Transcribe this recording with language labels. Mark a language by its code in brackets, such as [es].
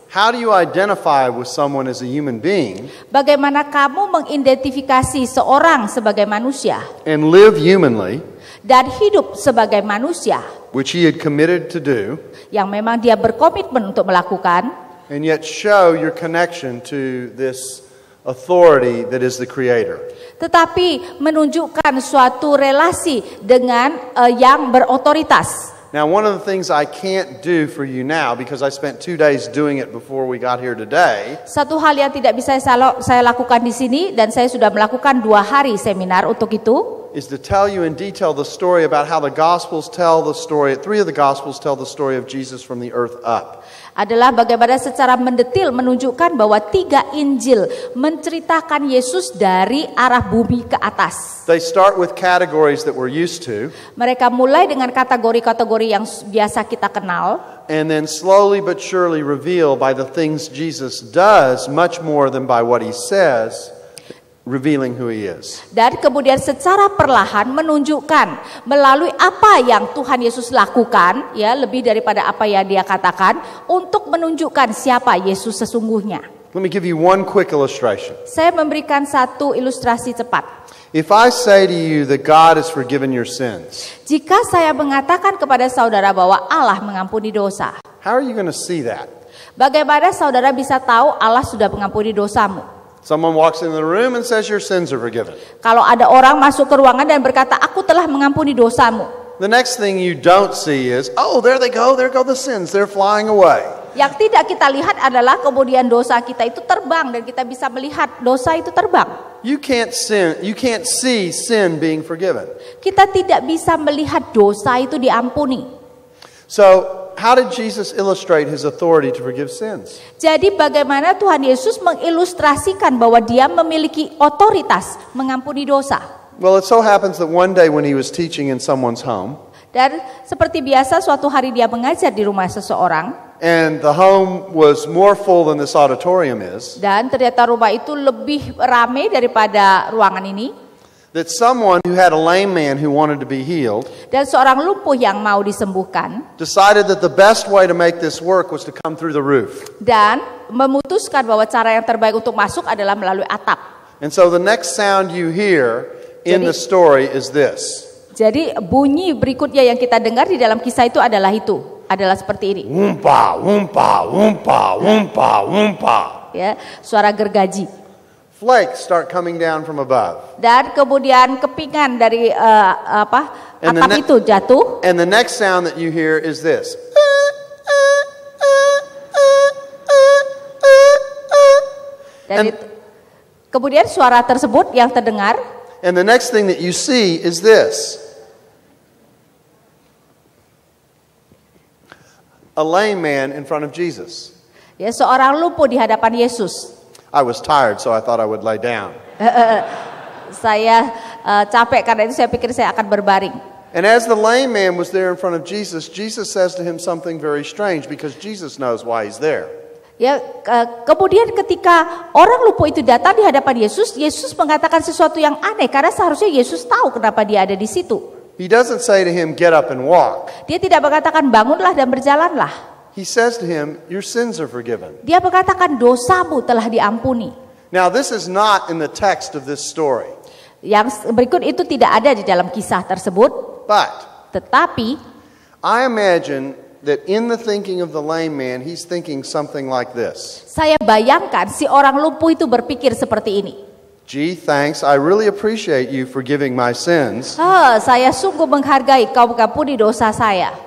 [en] How do you identify with someone as a human being? [id] Bagaimana kamu mengidentifikasi seorang sebagai manusia? [en] And live humanly. [id] Dan hidup sebagai manusia, [en] which he had committed to do, [id] yang memang dia berkomitmen untuk melakukan, [en] and yet show your connection to this authority that is the Creator. [id] Tetapi menunjukkan suatu relasi dengan yang berotoritas. [en] Now, one of the things I can't do for you now, because I spent 2 days doing it before we got here today. [id] Satu hal yang tidak bisa saya lakukan di sini, dan saya sudah melakukan 2 hari seminar untuk itu, [en] is to tell you in detail the story about how the Gospels tell the story. 3 of the Gospels tell the story of Jesus from the earth up. [id] Adalah bagaimana secara mendetil menunjukkan bahwa 3 Injil menceritakan Yesus dari arah bumi ke atas. [en] They start with categories that we're used to. [id] Mereka mulai dengan kategori-kategori yang biasa kita kenal. [en] And then slowly but surely reveal by the things Jesus does much more than by what he says. Revealing who he is. [id] Dan kemudian secara perlahan menunjukkan melalui apa yang Tuhan Yesus lakukan, ya, lebih daripada apa yang dia katakan, untuk menunjukkan siapa Yesus sesungguhnya. [en] Let me give you one quick illustration. [id] Saya memberikan satu ilustrasi cepat. [en] If I say to you that God has forgiven your sins, [id] jika saya mengatakan kepada saudara bahwa Allah mengampuni dosa, [en] how are you going to see that? [id] Bagaimana saudara bisa tahu Allah sudah mengampuni dosamu? [en] Someone walks into the room and says your sins are forgiven. [id] Kalau ada orang masuk ke ruangan dan berkata, aku telah mengampuni dosamu. [en] The next thing you don't see is, oh, there they go the sins, they're flying away. [id] Yang tidak kita lihat adalah kemudian dosa kita itu terbang dan kita bisa melihat dosa itu terbang. [en] You can't see sin being forgiven. [id] Kita tidak bisa melihat dosa itu diampuni. [en] So, how did Jesus illustrate his authority to forgive sins? [id] Jadi bagaimana Tuhan Yesus mengilustrasikan bahwa dia memiliki otoritas mengampuni dosa? [en] Well, it so happens that one day when he was teaching in someone's home, [id] dan seperti biasa suatu hari dia mengajar di rumah seseorang, [en] and the home was more full than this auditorium is, [id] dan ternyata rumah itu lebih ramai daripada ruangan ini, [en] that someone who had a lame man who wanted to be healed, [id] dan seorang lumpuh yang mau disembuhkan, [en] decided that the best way to make this work was to come through the roof. [id] Dan memutuskan bahwa cara yang terbaik untuk masuk adalah melalui atap. [en] And so the next sound you hear in the story is this. [id] Jadi bunyi berikutnya yang kita dengar di dalam kisah itu adalah seperti ini. Wumpa, wumpa, wumpa, wumpa, wumpa. Ya, suara gergaji. [en] Flakes start coming down from above. [id] Dan kemudian kepingan dari atap itu jatuh. [en] And the next sound that you hear is this. [id] Dan kemudian suara tersebut yang terdengar. [en] And the next thing that you see is this. A lame man in front of Jesus. [id] Ya, seorang lumpuh di hadapan Yesus. [en] I was tired, so I thought I would lay down. [id] Saya capek karena itu saya pikir saya akan berbaring. [en] And as the lame man was there in front of Jesus, Jesus says to him something very strange because Jesus knows why he's there. [id] Ya, kemudian ketika orang lumpuh itu datang di hadapan Yesus, Yesus mengatakan sesuatu yang aneh karena seharusnya Yesus tahu kenapa dia ada di situ. [en] He doesn't say to him, "Get up and walk." [id] Dia tidak mengatakan bangunlah dan berjalanlah. [en] He says to him, "Your sins are forgiven." [id] Dia mengatakan dosamu telah diampuni. [en] Now, this is not in the text of this story. [id] Yang berikut itu tidak ada di dalam kisah tersebut. [en] But [id] Tetapi [en] I imagine that in the thinking of the lame man, he's thinking something like this. [id] saya bayangkan si orang lumpuh itu berpikir seperti ini. [en] Gee, thanks. I really appreciate you forgiving my sins. [id] Saya sungguh menghargai kau mengampuni dosa saya.